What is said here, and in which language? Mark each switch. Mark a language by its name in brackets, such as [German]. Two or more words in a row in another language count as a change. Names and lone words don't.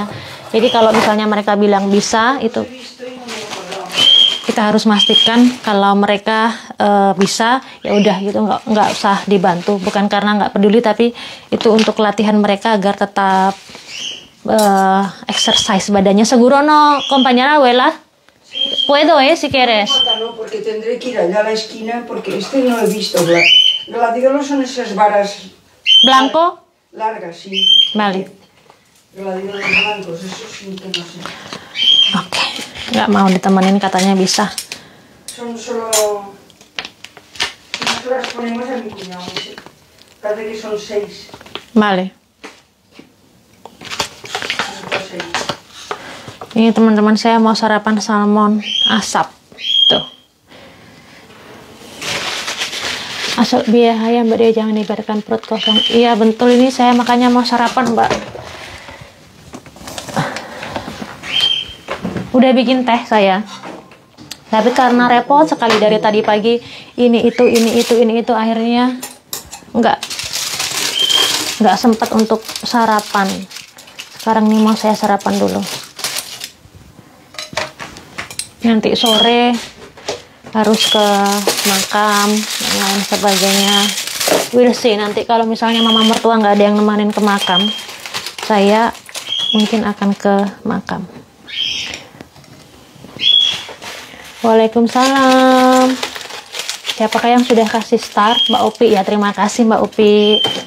[Indonesian] Jadi kalau misalnya mereka bilang bisa, itu kita harus memastikan kalau mereka bisa, ya udah gitu, nggak usah dibantu. Bukan karena nggak peduli, tapi itu untuk latihan mereka agar tetap exercise badannya. [Spanish] Seguro no, compañera abuela. Puedo, si quieres. No, porque tendré que ir allá a la esquina porque este no he visto. Gladiolos son esas varas. Blanco. Largas, sí. Vale. Gladiolos blancos, eso sí que no sé. [Indonesian] Oke, nggak mau ditemenin katanya bisa. [Spanish] Son solo. Nosotros las ponemos a mi cuñado. Parece que son 6. Vale. Son 6. [Indonesian] Ini teman-teman, saya mau sarapan salmon asap. Tuh. Asal biaya Mbak Dia, jangan dibiarkan perut kosong. Iya betul, ini saya makanya mau sarapan Mbak. Udah bikin teh saya. Tapi karena repot sekali dari tadi pagi, ini itu akhirnya nggak sempat untuk sarapan. Sekarang nih mau saya sarapan dulu. Nanti sore harus ke makam dan lain sebagainya. [English] We'll see, [Indonesian] nanti kalau misalnya mama mertua nggak ada yang nemanin ke makam, saya mungkin akan ke makam. Waalaikumsalam. Siapakah yang sudah kasih start? Mbak Upi ya, terima kasih Mbak Upi.